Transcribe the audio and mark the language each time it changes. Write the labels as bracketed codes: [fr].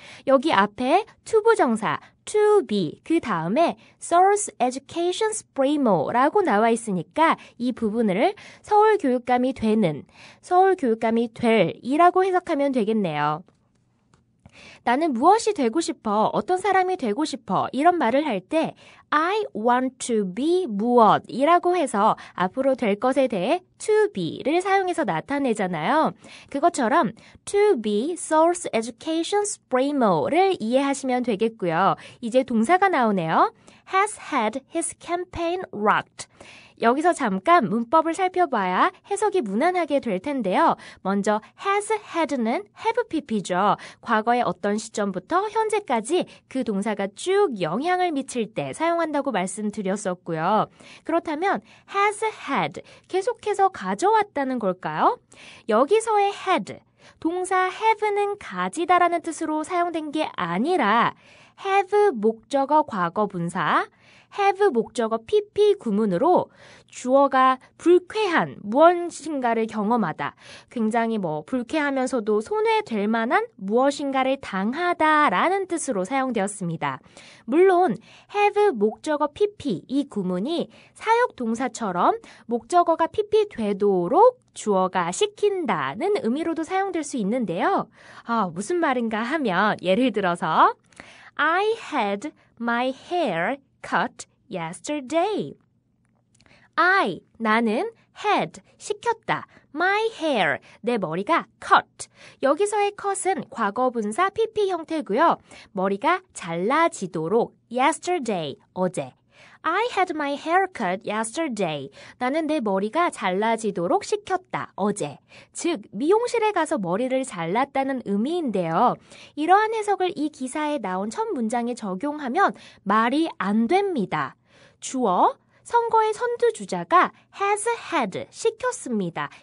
[ko] 여기 앞에 투부정사 to be 그 다음에 [en] Seoul's Education Supremo [ko] 라고 나와 있으니까 이 부분을 서울 교육감이 되는, 서울 교육감이 될 이라고 해석하면 되겠네요. 나는 무엇이 되고 싶어, 어떤 사람이 되고 싶어 이런 말을 할 때 [en] I want to be [ko] 무엇이라고 해서 앞으로 될 것에 대해 to be를 사용해서 나타내잖아요. 그것처럼 [en] to be Seoul's Education Supremo [ko] 를 이해하시면 되겠고요. 이제 동사가 나오네요. [en] has had his campaign rocked. [ko] 여기서 잠깐 문법을 살펴봐야 해석이 무난하게 될 텐데요. 먼저 [en] has had [ko] 는 have pp죠. 과거의 어떤 시점부터 현재까지 그 동사가 쭉 영향을 미칠 때 사용한다고 말씀드렸었고요. 그렇다면 [en] has had [ko] 계속해서 가져왔다는 걸까요? 여기서의 had 동사 have는 가지다라는 뜻으로 사용된 게 아니라 have 목적어 과거 분사 have 목적어 pp 구문으로 주어가 불쾌한 무엇인가를 경험하다. 굉장히 불쾌하면서도 손해될 만한 무엇인가를 당하다라는 뜻으로 사용되었습니다. 물론 have 목적어 pp 이 구문이 사역 동사처럼 목적어가 pp 되도록 주어가 시킨다는 의미로도 사용될 수 있는데요. 무슨 말인가 하면 예를 들어서 [en] I had my hair cut yesterday. [ko] 나는 had, 시켰다. [en] My hair, [ko] 내 머리가 [en] cut. [ko] 여기서의 cut은 과거분사 pp 형태고요. 머리가 잘라지도록 yesterday, 어제. [en] I had my hair cut yesterday. [ko] 나는 내 머리가 잘라지도록 시켰다. 어제. 즉, 미용실에 가서 머리를 잘랐다는 의미인데요. 이러한 해석을 이 기사에 나온 첫 문장에 적용하면 말이 안 됩니다. 주어, 선거의 선두주자가 [en] has had, [ko] 시켰습니다.